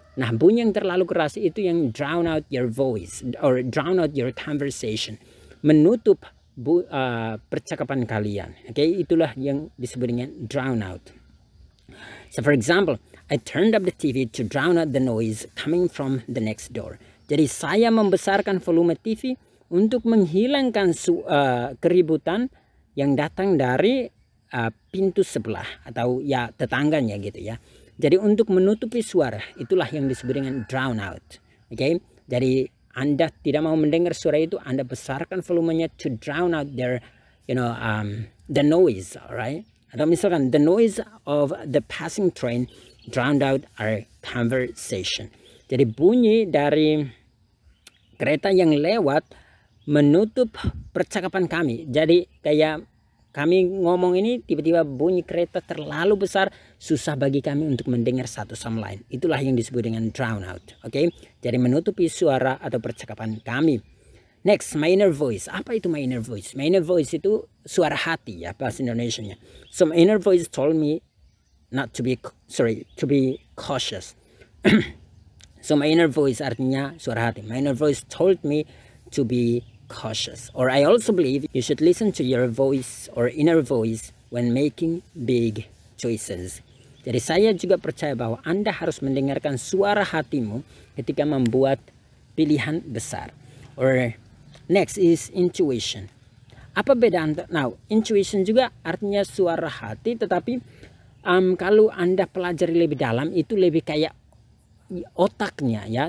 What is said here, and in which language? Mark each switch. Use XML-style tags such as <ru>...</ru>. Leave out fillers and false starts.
<id>Nah, bunyi yang terlalu keras itu yang</id> <en>drown out your voice or drown out your conversation.</en> <id>Menutup percakapan kalian. Oke, itulah yang disebut dengan drown out.</id> <en>So for example, I turned up the TV to drown out the noise coming from the next door.</en> <id>Jadi saya membesarkan volume TV untuk menghilangkan keributan yang datang dari pintu sebelah atau ya tetangganya gitu ya. Jadi untuk menutupi suara, itulah yang disebut dengan drown out. Oke, jadi Anda tidak mau mendengar suara itu, Anda besarkan volumenya</id> <en>to drown out their, the noise, alright?</en> <id>Atau misalkan</id> <en>the noise of the passing train drowned out our conversation.</en> <id>Jadi bunyi dari kereta yang lewat menutup percakapan kami. Jadi kayak kami ngomong ini tiba-tiba bunyi kereta terlalu besar, susah bagi kami untuk mendengar satu sama lain. Itulah yang disebut dengan drown out. Oke, jadi menutupi suara atau percakapan kami.</id> <en>Next, my inner voice.</en> <id>Apa itu my inner voice? My inner voice itu suara hati ya bahasa Indonesianya.</id> <en>So my inner voice told me to be cautious. So my inner voice</en> <id>artinya suara hati.</id> <en>My inner voice told me to be cautious. Or I also believe you should listen to your voice or inner voice when making big choices.</en> <id>Jadi saya juga percaya bahwa Anda harus mendengarkan suara hatimu ketika membuat pilihan besar.</id> <en>Or next is intuition.</en> <id>Apa beda antara, now intuition juga artinya suara hati, tetapi kalau Anda pelajari lebih dalam itu lebih kayak otaknya ya.</id>